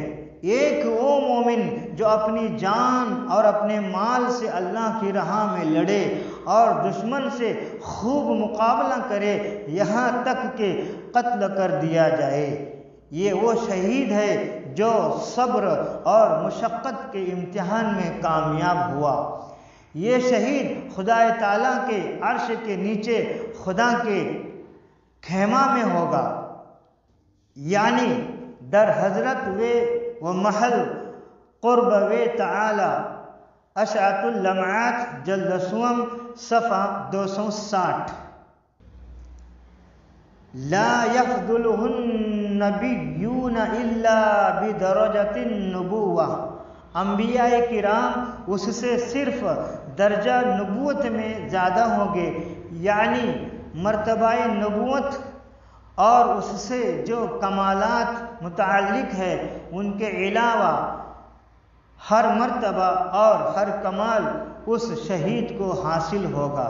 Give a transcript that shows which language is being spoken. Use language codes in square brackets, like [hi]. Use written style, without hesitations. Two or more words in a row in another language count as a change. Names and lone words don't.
[ur] ایک وہ مومن جو اپنی جان اور اپنے مال سے اللہ کی راہ میں لڑے اور دشمن سے خوب مقابلہ کرے یہاں تک کہ قتل کر دیا جائے، یہ وہ شہید ہے جو صبر اور مشقت کے امتحان میں کامیاب ہوا۔ یہ شہید خدا تعالیٰ کے عرش کے نیچے خدا کے خیمہ میں ہوگا، [fa] یعنی در حضرت و محل قرب تعالی۔ [ur] اشعۃ اللمعات جلد سوم صفحہ 260۔ [ar] لا يفضله النبیون الا بدرجۃ النبوہ، [ur] انبیاء کرام اس سے صرف درجہ نبوت میں زیادہ ہوں گے، یعنی مرتبہ نبوت اور اس سے جو کمالات متعلق ہے ان کے علاوہ ہر مرتبہ اور ہر کمال اس شہید کو حاصل ہوگا۔